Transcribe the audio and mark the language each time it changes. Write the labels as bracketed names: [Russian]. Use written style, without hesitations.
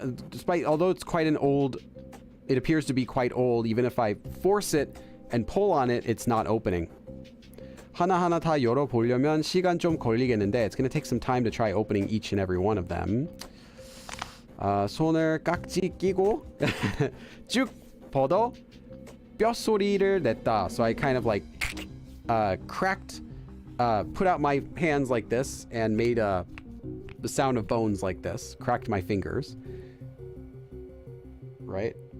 [English] Despite, although it's quite an old, it appears to be quite old. Even if I force it and pull on it, it's not opening. [Korean] 하나하나 다 열어보려면 시간 좀 걸리겠는데 [English] it's going to take some time to try opening each and every one of them. [Korean] 손을 깍지 끼고 쭉 뻗어 뼛소리를 냈다. [English] So I kind of like cracked, put out my hands like this and made the sound of bones like this. Cracked my fingers. Right?